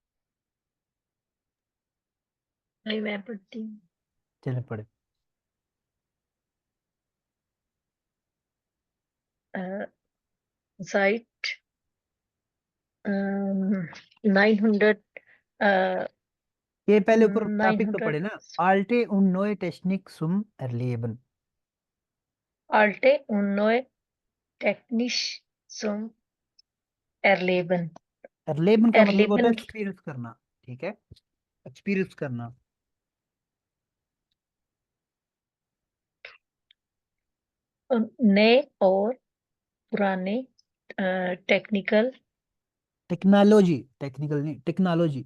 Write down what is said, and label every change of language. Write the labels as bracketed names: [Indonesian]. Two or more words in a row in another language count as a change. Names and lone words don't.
[Hindi] नहीं, मैं पढ़ती हूँ। चले पढ़े। साइट 900 ये पहले ऊपर टॉपिक तो 900 पढ़े ना, [German] alte und neue Technik zum Erleben। alte und neue Technik zum Erleben। [Hindi] Erleben का मतलब होता है Erleben एक्सपीरियंस करना। ठीक है, एक्सपीरियंस करना। नए और पुराने टेक्निकल, टेक्नोलॉजी, टेक्निकल नहीं, टेक्नोलॉजी।